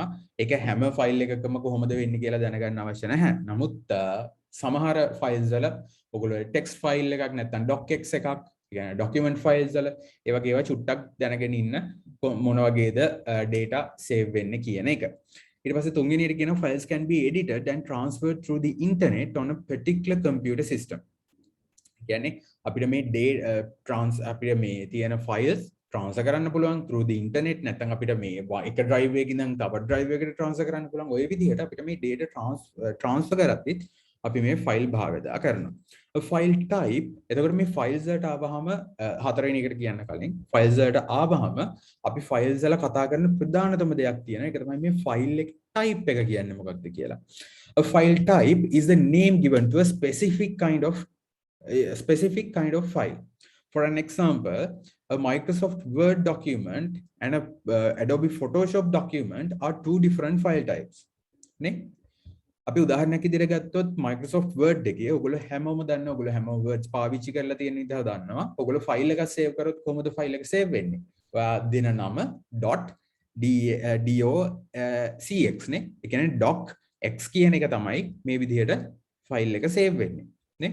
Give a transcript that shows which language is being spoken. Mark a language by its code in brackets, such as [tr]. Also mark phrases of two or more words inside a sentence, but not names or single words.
[si] ඒක හැම file එකකම කොහොමද වෙන්නේ කියලා දැනගන්න අවශ්‍ය නැහැ. නමුත් සමහර files වල ඔයගොල්ලෝ text file එකක් නැත්නම් docx එකක් කියන්නේ document files වල ඒ වගේ ඒවා චුට්ටක් දැනගෙන ඉන්න මොන වගේද data save වෙන්නේ කියන එක. ඊට පස්සේ තුන්වෙනියට කියනවා [en] files can be edited and transferred through the internet on a particular computer system. [si] කියන්නේ අපිට මේ අපිට මේ තියෙන files transfer කරන්න පුළුවන් [en] through the internet [si] නැත්නම් අපිට මේ එක drive එකකින් ඉඳන් තව drive එකකට transfer කරන්න පුළුවන්. ওই විදිහට අපිට මේ data transfer කරද්දිත් අපි මේ ෆයිල් භාවිතා කරනවා. [en] file type [si] එතකොට මේ ෆයිල්ස් වලට ආවහම හතරවෙනි එකට කියන්න කලින් ෆයිල්ස් වලට ආවහම අපි ෆයිල්ස් වල කතා කරන ප්‍රධානතම දෙයක් තියෙනවා. ඒක තමයි මේ ෆයිල් එක type එක කියන්නේ මොකක්ද කියලා. [en] A file type is the name given to a specific kind of file. For an example, a Microsoft Word document and a Adobe Photoshop document are two different file types. [si] නේ? අපි උදාහරණයක් විදිහට ගත්තොත් Microsoft Word එකේ ඔයගොල්ලෝ හැමෝම දන්නවා ඔයගොල්ලෝ හැමෝම words පාවිච්චි කරලා තියෙන විදිහ දන්නවා. ඔයගොල්ලෝ ෆයිල් එකක් සේව් කරොත් කොහොමද ෆයිල් එක සේව් වෙන්නේ? ඔයා දෙන නම .docx නේ. ඒ කියන්නේ docx කියන එක තමයි මේ විදිහට ෆයිල් එක සේව් වෙන්නේ නේ.